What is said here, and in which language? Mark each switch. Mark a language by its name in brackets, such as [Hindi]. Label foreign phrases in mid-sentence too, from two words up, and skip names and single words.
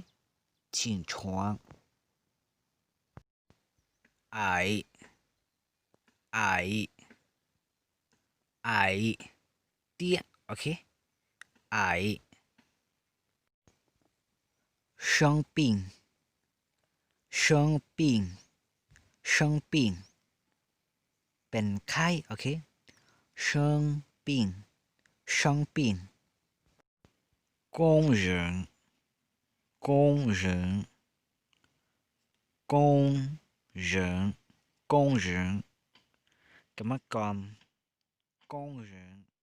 [Chinese] 起床。矮，矮，矮， [Thai] เตี้ย OK？ [Chinese] 矮。生病，生病，生病， [Thai] เป็นไข้ OK？ [Chinese] 生病，生病。工人，工人，工人，工人，กรรมกร工人